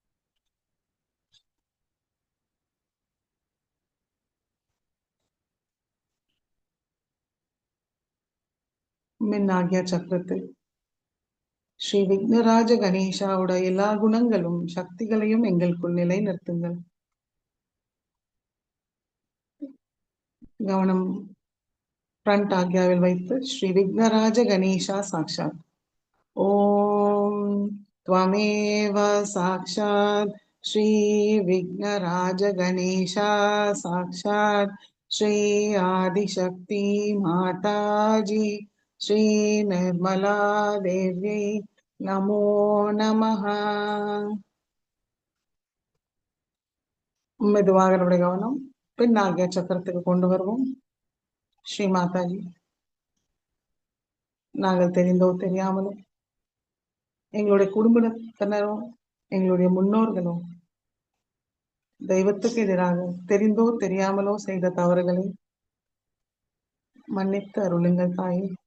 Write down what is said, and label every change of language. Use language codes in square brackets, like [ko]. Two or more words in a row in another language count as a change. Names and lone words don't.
[ta] மின் ஆக்யா சக்கரத்தில் ஸ்ரீ விக்னராஜ கணேசாவோட எல்லா குணங்களும் சக்திகளையும் எங்களுக்குள் நிலைநிறுத்துங்கள். கவனம் ஃப்ரண்ட் ஆக்யாவில் வைத்து ஸ்ரீ விக்னராஜ கணேசா சாட்சாத். [sa] ஓம் त्वमेव साक्षात् श्री विघ्नराज गणेशा साक्षात् श्री आदिशक्ति माताजी श्री निर्मला देव्यै नमो नमः. [ta] மெதுவாக நம்முடைய கவனம் பின் ஆகிய சக்கரத்துக்கு கொண்டு வருவோம். ஸ்ரீ மாதாஜி, நாங்கள் தெரிந்தோ தெரியாமலோ எங்களுடைய குடும்பத்தினரும் எங்களுடைய முன்னோர்களும் தெய்வத்துக்கு எதிராக தெரிந்தோ தெரியாமலோ செய்த தவறுகளை மன்னித்து அருளுங்கள் தாயே.